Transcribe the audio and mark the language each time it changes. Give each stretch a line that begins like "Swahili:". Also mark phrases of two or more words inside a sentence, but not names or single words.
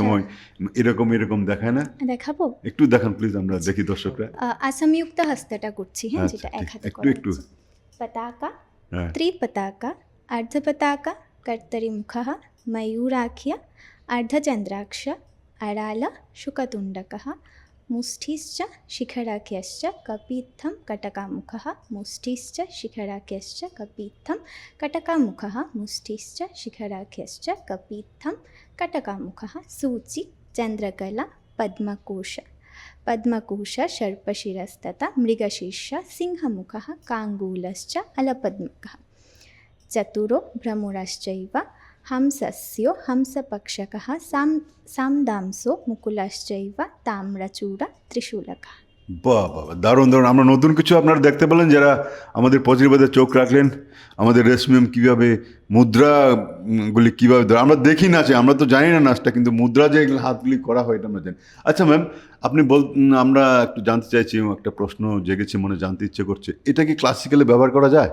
Bangla: সময় এরকম দেখায় না? দেখাবো? একটু দেখান প্লিজ, আমরা দেখি দর্শকরা। অসংযুক্ত হস্তাটা করছি, হ্যাঁ, আচ্ছা, যেটা 1 ঠিক। হাতে একটু করা একটু। হচ্ছে। পতাকা, হ্যাঁ।
Sanskrit: ত্রিপতাকা, অর্ধপতাকা, কর্তরিমুখः, ময়ূরাখ্য, অর্ধচন্দ্রাক্ষ, अराल, शुकतुण्डकः, मुष्टिश्च शिखराख्यश्च कपित्थं कटकामुखः, मुष्टिश्च शिखराख्यश्च कपित्थं कटकामुखः, मुष्टिश्च शिखराख्यश्च कपित्थं कटकामुखः, सूचि, चन्द्रकला, पद्मकोश सर्पशिरस्तथा मृगशीर्ष, सिंहमुखः, काङ्गूलश्च अलपद्मकः, चतुरो भ्रमराश्चैव, हंसस्यो हंसपक्षकः, सामदांसो मुकुलश्चैव, ताम्रचूड त्रिशूलकः।
Bangla: বাহ বাহ বাহ, দারুণ দারুণ। আমরা নতুন কিছু আপনারা দেখতে পেলেন যারা আমাদের পজিটিভে চোখ রাখলেন। আমাদের রেশমিয়াম কীভাবে মুদ্রাগুলি কীভাবে আমরা দেখি নাচে, আমরা তো জানি না নাচটা, কিন্তু মুদ্রা যে এগুলো হাতগুলি করা হয় এটা আমরা জানি। আচ্ছা ম্যাম, আপনি আমরা একটু জানতে চাইছি, একটা প্রশ্ন জেগেছে মনে, জানতে ইচ্ছে করছে, এটা কি ক্লাসিক্যালে ব্যবহার করা যায়?